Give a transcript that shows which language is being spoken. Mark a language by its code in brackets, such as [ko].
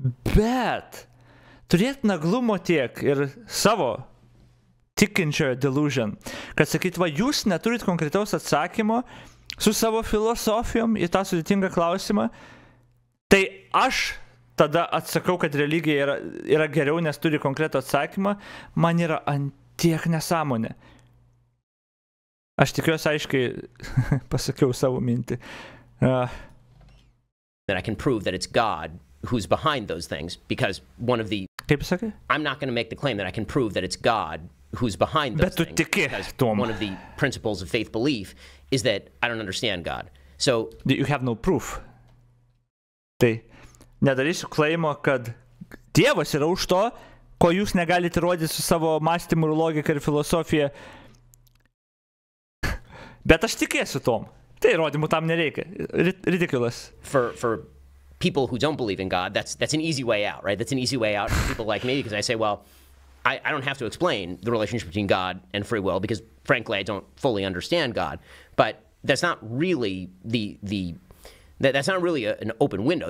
[lt] Bet turėt naglumo tiek ir savo tikinčiojo delusion, kad sakyt, va, jūs neturit konkretaus atsakymo su savo filosofijom į tą sudėtingą klausimą, tai aš tada atsakau, kad religija yra geriau, nes turi konkretų atsakymą, man yra ant tiek nesąmonė. Aš tikiuosi aiškiai pasakiau savo mintį. [en] That I can prove that it's God who's behind those things, because one of the... [lt] Kaip sakai? [en] I'm not going to make the claim that I can prove that it's God who's behind those things. [lt] Bet tu tiki, Tom. [en] One of the principles of faith belief is that I don't understand God. So... You have no proof. [lt] Tai nedarysiu klaimo, kad Dievas yra už to, ko jūs negalite rodyti su savo mąstymu ir logika ir filosofija. Bet aš tikėsiu tom. Tai įrodymų tam nereikia. [en] Ridiculous. For people who don't believe in God, that's an easy way out, right? That's an easy way out for people like me, because I say, well, I don't have to explain the relationship between God and free will, because frankly, I don't fully understand God. But that's not really that's not really an open window.